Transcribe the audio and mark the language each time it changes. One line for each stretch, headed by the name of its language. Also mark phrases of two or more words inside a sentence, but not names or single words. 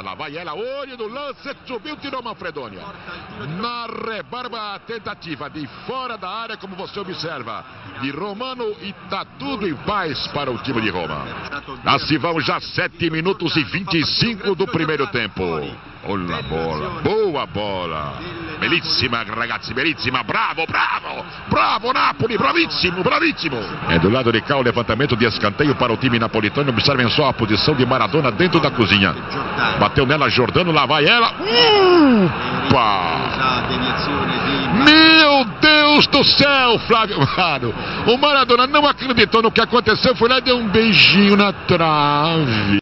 Portuguese: Lá vai ela, olho no lance, subiu, tirou Manfredoni. Na rebarba, a tentativa de fora da área, como você observa, de Romano, e tá tudo em paz para o time de Roma. Assim vão já 7 minutos e 25 do primeiro tempo. Olha a bola, boa bola.
Italian: Bellissima ragazzi, bellissima, bravo, bravo, bravo Napoli, bravissimo, bravissimo.
Portuguese: É do lado de cá o levantamento de escanteio para o time napolitano. Observem só a posição de Maradona dentro da cozinha. Bateu nela Giordano, lá vai ela. Meu Deus do céu, Flávio Maro. O Maradona não acreditou no que aconteceu, foi lá e deu um beijinho na trave.